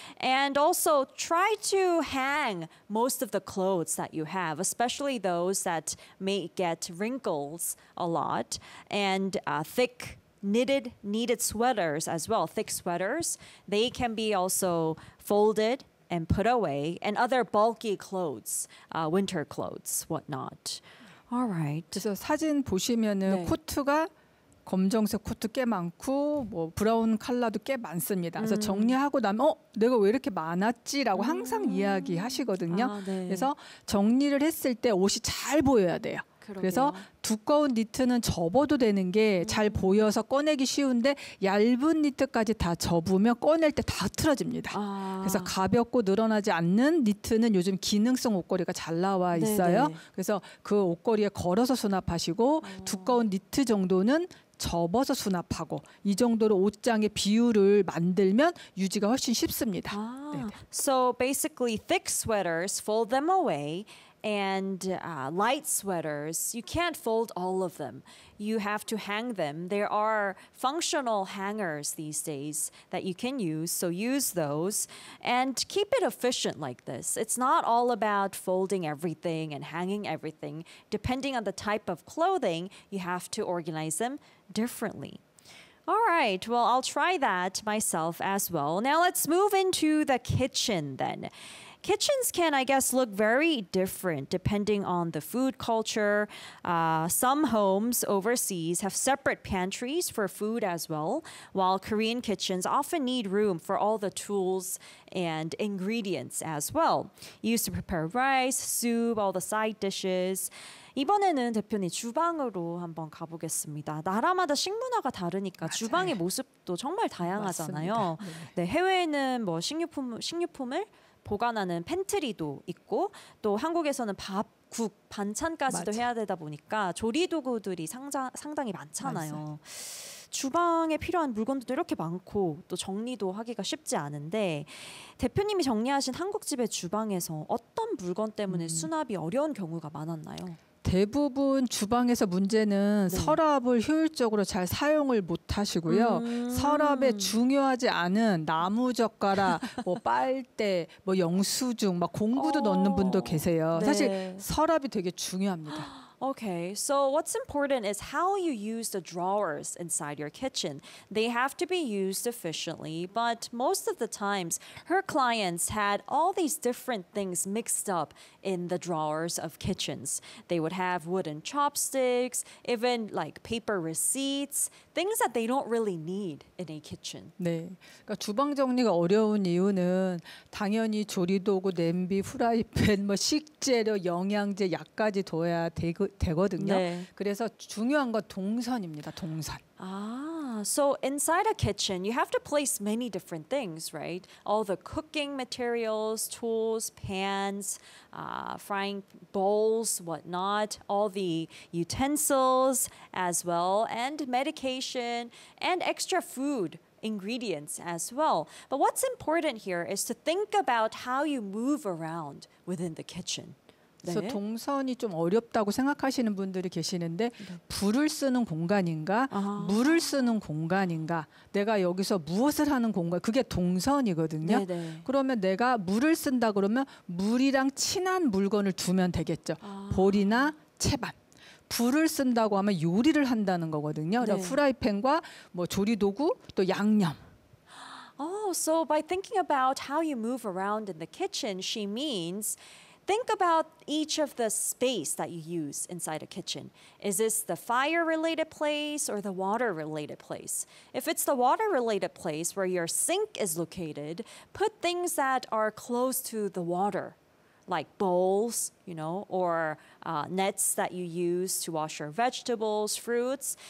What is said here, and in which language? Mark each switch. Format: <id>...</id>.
<en>And also try to hang most of the clothes that you have, especially those that may get wrinkles a lot, and thick knitted sweaters as well. Thick sweaters, they can be also folded and put away, and other bulky clothes, winter clothes, whatnot. All right.</en> <ko>그래서 사진 보시면은 네. 코트가 검정색 코트 꽤 많고 뭐 브라운 컬러도 꽤 많습니다. 그래서 정리하고 나면 내가 왜 이렇게 많았지라고 항상 이야기하시거든요. 아, 네. 그래서 정리를 했을 때 옷이 잘 보여야 돼요. 그러게요. 그래서 두꺼운 니트는 접어도 되는 게 잘 보여서 꺼내기 쉬운데 얇은 니트까지 다 접으면 꺼낼 때 다 틀어집니다. 아. 그래서 가볍고 늘어나지 않는 니트는 요즘 기능성 옷걸이가 잘 나와 있어요. 네네. 그래서 그 옷걸이에 걸어서 수납하시고 두꺼운 니트 정도는 접어서 수납하고 이 정도로 옷장의 비율을 만들면 유지가 훨씬 쉽습니다.</ko> <en>아. So basically thick sweaters, fold them away. And light sweaters, you can't fold all of them. You have to hang them. There are functional hangers these days that you can use, so use those. And keep it efficient like this. It's not all about folding everything and hanging everything. Depending on the type of clothing, you have to organize them differently. All right, well, I'll try that myself as well. Now let's move into the kitchen then. Kitchens can, I guess, look very different depending on the food culture. Some homes overseas have separate pantries for food as well, while Korean kitchens often need room for all the tools and ingredients as well. Used to prepare rice, soup, all the side dishes.</en> <ko>이번에는 대표님 주방으로 한번 가보겠습니다. 나라마다 식문화가 다르니까 맞아요. 주방의 모습도 정말 다양하잖아요. 네. 네, 해외에는 뭐 식료품을 보관하는 팬트리도 있고 또 한국에서는 밥, 국, 반찬까지도 맞아. 해야 되다 보니까 조리 도구들이 상당히 많잖아요. 맞아요. 주방에 필요한 물건들도 이렇게 많고 또 정리도 하기가 쉽지 않은데 대표님이 정리하신 한국 집의 주방에서 어떤 물건 때문에 수납이 어려운 경우가 많았나요? 대부분 주방에서 문제는 네. 서랍을 효율적으로 잘 사용을 못 하시고요. 서랍에 중요하지 않은 나무젓가락, 뭐 빨대, 뭐 영수증, 막 공구도 넣는 분도 계세요. 네. 사실 서랍이 되게 중요합니다.</ko> <en>Okay, so what's important is how you use the drawers inside your kitchen. They have to be used efficiently, but most of the times, her clients had all these different things mixed up in the drawers of kitchens. They would have wooden chopsticks, even like paper receipts, things that they don't really need in a kitchen.</en> <ko>네, 그러니까 주방 정리가 어려운 이유는 당연히 조리도구, 냄비, 후라이팬, 뭐 식재료, 영양제, 약까지 둬야 되고 되거든요. 네. 그래서 중요한 건 동선입니다. 동선.</ko> <en>So inside a kitchen, you have to place many different things, right? All the cooking materials, tools, pans, frying bowls, whatnot, all the utensils as well, and medication, and extra food ingredients as well. But what's important here is to think about how you move around within the kitchen.</en> <ko>그래서 네. 동선이 좀 어렵다고 생각하시는 분들이 계시는데 불을 쓰는 공간인가 아. 물을 쓰는 공간인가 내가 여기서 무엇을 하는 공간 그게 동선이거든요. 네네. 그러면 내가 물을 쓴다 그러면 물이랑 친한 물건을 두면 되겠죠. 아. 볼이나 채반. 불을 쓴다고 하면 요리를 한다는 거거든요. 네. 후라이팬과 뭐 조리도구 또 양념.</ko> <en>Oh, so by thinking about how you move around in the kitchen, she means think about each of the space that you use inside a kitchen. Is this the fire-related place or the water-related place? If it's the water-related place where your sink is located, put things that are close to the water, like bowls, you know, or nets that you use to wash your vegetables, fruits.</en>